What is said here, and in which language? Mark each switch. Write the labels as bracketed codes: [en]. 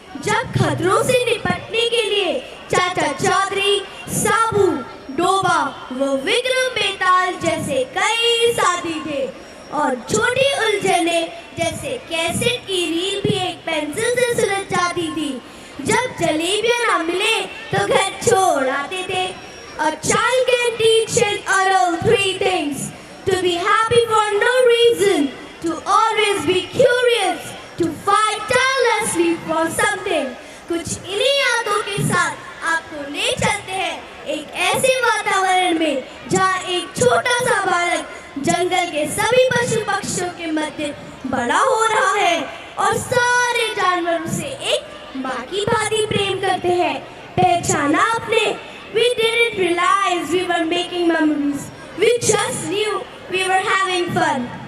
[hi] जब खतरों से निपटने के लिए चाचा चौधरी, साबू, डोबा व विक्रम बेताल जैसे कई साथी थे और छोटी उलझने जैसे कैसेट की रील भी एक पेंसिल से सुलझ जाती थी। जब जलेबियां ना मिले तो घर छोड़ आते थे। [en] A child can teach an adult three things: to be happy for no reason, to always be curious, to fight tirelessly for something. [hi] कुछ इन्हीं यादों के साथ आपको ले चलते हैं एक ऐसे वातावरण में जहाँ एक छोटा सा बालक जंगल के सभी पशु पक्षियों के मध्य बड़ा हो रहा है और सारे जानवरों से एक माँ की भांति प्रेम करते हैं। पहचाना आपने? [en] We didn't realize we were making memories. We just knew we were having fun.